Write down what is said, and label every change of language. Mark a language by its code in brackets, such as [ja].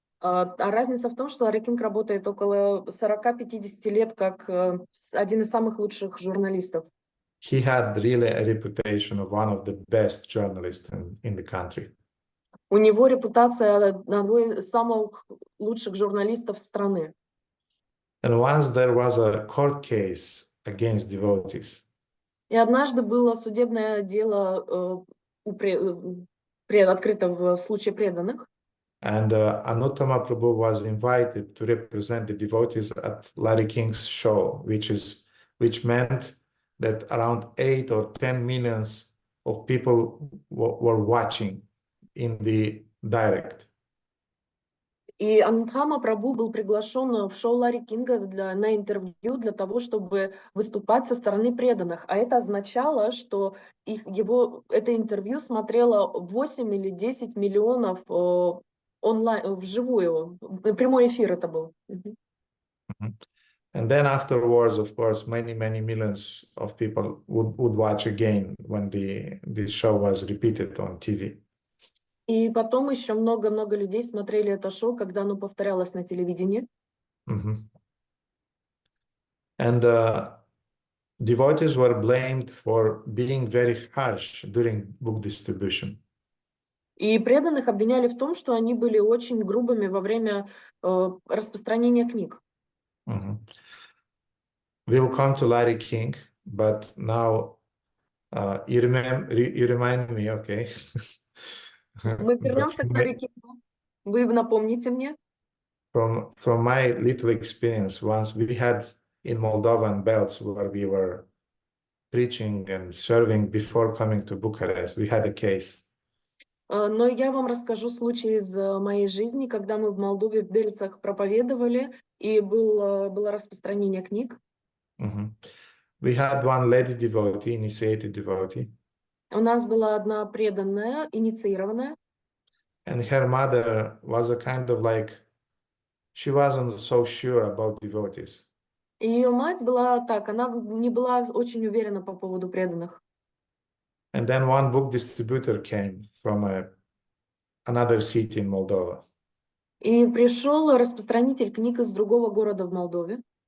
[ru] А разница в том, что Ларри Кинг работает около 40-50 лет как один из самых лучших журналистов. [en] He had really a reputation of one of the best journalists in the country. [ru] У него репутация одного из самых лучших журналистов страны. [en] And once there was a court case against devotees. [ru] И однажды было судебное дело открыто в случае преданных. [en] And Anuttama Prabhu was invited to represent the devotees at Larry King's show, which meant that around 8 or 10 millions of people were watching in the direct. [ru] И Анутхама Прабху был приглашен в шоу Ларри Кинга на интервью для того, чтобы выступать со стороны преданных. А это означало, что это интервью смотрело 8 или 10 миллионов онлайн, вживую. Прямой эфир это был. [en] And then afterwards, of course, many millions of people would watch again when the show was repeated on TV. [ru] И потом еще много людей смотрели это шоу, когда оно повторялось на телевидении. [en] And devotees were blamed for being very harsh during book distribution. [ru] И преданных обвиняли в том, что они были очень грубыми во время распространения книг. [en] We'll come to Larry King, but now you remind me, okay? [ru] Мы вернемся к Ларри Кингу. Вы напомните мне. [en] From my little experience, once we had in Moldovan belts where we were preaching and serving before coming to Bucharest, we had a case. [ru] Но я вам расскажу случай из моей жизни, когда мы в Молдове в Бельцах проповедовали, и было распространение книг. [en] We had one lady devotee, initiated devotee. [ru] У нас была одна преданная, инициированная. [en] And her mother was a kind of like, she wasn't so sure about devotees. [ru] И ее мать была так, она не была очень уверена по поводу преданных. [en] And then one book distributor came from another city in Moldova. [ru] И пришел распространитель книг из другого города в Молдове.